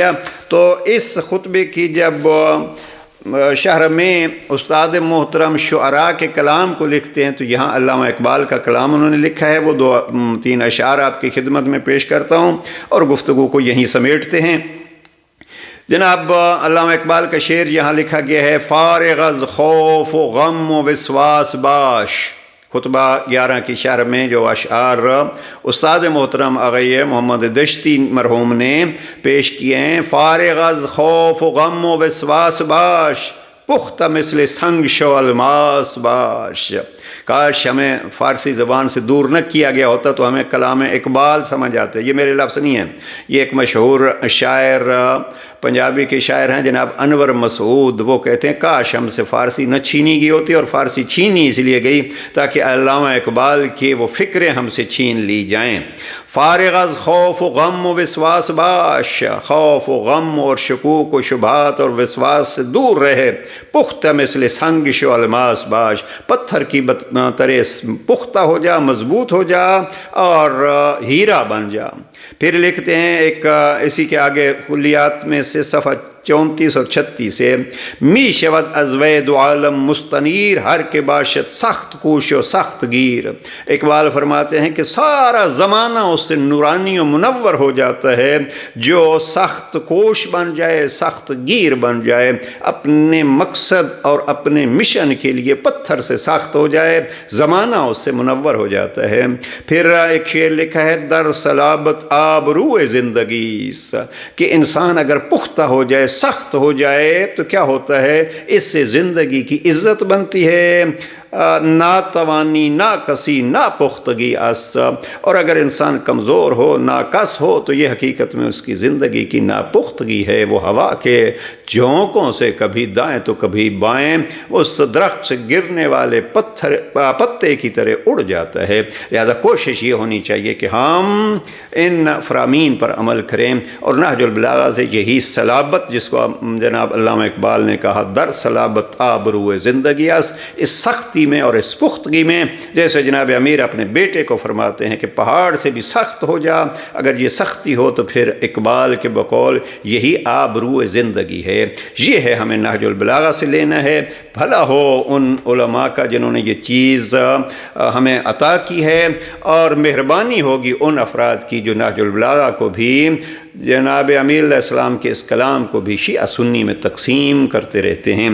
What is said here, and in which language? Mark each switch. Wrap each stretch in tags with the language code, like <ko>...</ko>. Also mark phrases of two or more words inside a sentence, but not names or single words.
<ur>تو اس خطبے کی جب شرح میں استاد محترم شعراء کے کلام کو لکھتے ہیں تو یہاں علامہ اقبال کا کلام انہوں نے لکھا ہے، وہ 2-3 اشعار آپ کی خدمت میں پیش کرتا ہوں اور گفتگو کو یہیں سمیٹتے ہیں۔ جناب علامہ اقبال کا شعر یہاں لکھا گیا ہے،</ur> <fa>فارغ از خوف و غم و وسواس باش۔</fa> <ur>خطبہ 11 کی شرح میں جو اشعار استاد محترم آغا محمد دشتی مرحوم نے پیش کیے ہیں،</ur> <fa>فارغ از خوف و غم و وسواس باش، پختہ مثل سنگ شو الماس باش۔</fa> <ur>کاش ہمیں فارسی زبان سے دور نہ کیا گیا ہوتا تو ہمیں کلام اقبال سمجھ آتے۔ یہ میرے لفظ نہیں ہیں، یہ ایک مشہور شاعر پنجابی کے شاعر ہیں جناب انور مسعود، وہ کہتے ہیں کاش ہم سے فارسی نہ چھینی گئی ہوتی، اور فارسی چھینی اس لیے گئی تاکہ علامہ اقبال کی وہ فکریں ہم سے چھین لی جائیں۔</ur> <fa>فارغ از خوف و غم و وسواس باش،</fa> <ur>خوف و غم اور شکوک و شبہات اور وسواس سے دور رہے،</ur> <fa>پختہ مثل سنگ شو الماس باش،</fa> <ur>پتھر کی طرح پختہ ہو جا، مضبوط ہو جا اور ہیرا بن جا۔ پھر لکھتے ہیں ایک اسی کے آگے کلیات میں سے صفحہ 34 اور 36 ہے،</ur> <fa>می شود از وید عالم مستنیر، ہر کے باشد سخت کوش و سخت گیر۔</fa> <ur>اقبال فرماتے ہیں کہ سارا زمانہ اس سے نورانی و منور ہو جاتا ہے جو سخت کوش بن جائے، سخت گیر بن جائے، اپنے مقصد اور اپنے مشن کے لیے پتھر سے سخت ہو جائے، زمانہ اس سے منور ہو جاتا ہے۔ پھر ایک شعر لکھا ہے،</ur> <fa>در صلابت آبروئے زندگی،</fa> <ur>کہ انسان اگر پختہ ہو جائے، سخت ہو جائے تو کیا ہوتا ہے، اس سے زندگی کی عزت بنتی ہے، ناتوانی، ناکسی، ناپختگی اس۔ اور اگر انسان کمزور ہو، ناکس ہو، تو یہ حقیقت میں اس کی زندگی کی ناپختگی ہے، وہ ہوا کے جھونکوں سے کبھی دائیں تو کبھی بائیں اس درخت سے گرنے والے پتے کی طرح اڑ جاتا ہے۔ لہذا کوشش یہ ہونی چاہیے کہ ہم ان فرامین پر عمل کریں، اور نہج البلاغہ سے یہی صلابت، جس کو جناب علامہ اقبال نے کہا،</ur> <fa>در صلابت آبروئے زندگی</fa> <ur>اس سختی میں اور اس پختگی میں، جیسے جناب امیر اپنے بیٹے کو فرماتے ہیں کہ پہاڑ سے بھی سخت ہو جا، اگر یہ سختی ہو تو پھر اقبال کے بقول یہی آبروئے زندگی ہے۔ یہ ہے ہمیں نہج البلاغہ سے لینا ہے۔ بھلا ہو ان علماء کا جنہوں نے یہ چیز ہمیں عطا کی ہے، اور مہربانی ہوگی ان افراد کی جو نہج البلاغہ کو بھی، جناب امیر علیہ السلام کے اس کلام کو بھی شیعہ سنی میں تقسیم کرتے رہتے ہیں۔</ur>